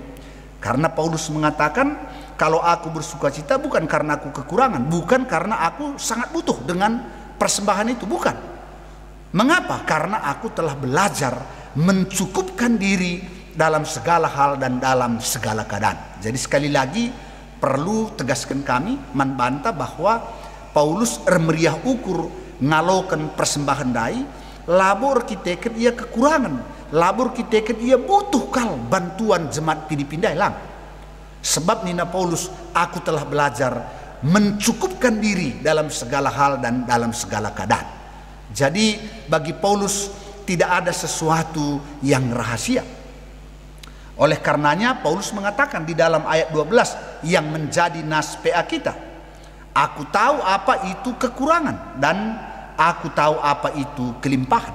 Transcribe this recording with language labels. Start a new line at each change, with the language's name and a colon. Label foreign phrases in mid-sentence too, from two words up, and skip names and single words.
Indonesian: Karena Paulus mengatakan, kalau aku bersukacita bukan karena aku kekurangan, bukan karena aku sangat butuh dengan persembahan itu, bukan. Mengapa? Karena aku telah belajar mencukupkan diri dalam segala hal dan dalam segala keadaan. Jadi sekali lagi perlu tegaskan kami membantah bahwa Paulus
Batak Karo: meriah ukur ngalokan persembahan dai, labor kita ia kekurangan, labor kita ia butuh kal bantuan jemaat Filipi lang. Sebab nina Paulus,
Indonesian: aku telah belajar mencukupkan diri dalam segala hal dan dalam segala keadaan. Jadi bagi Paulus tidak ada sesuatu yang rahasia. Oleh karenanya Paulus mengatakan di dalam ayat 12 yang menjadi nas PA kita, aku tahu apa itu kekurangan dan aku tahu apa itu kelimpahan.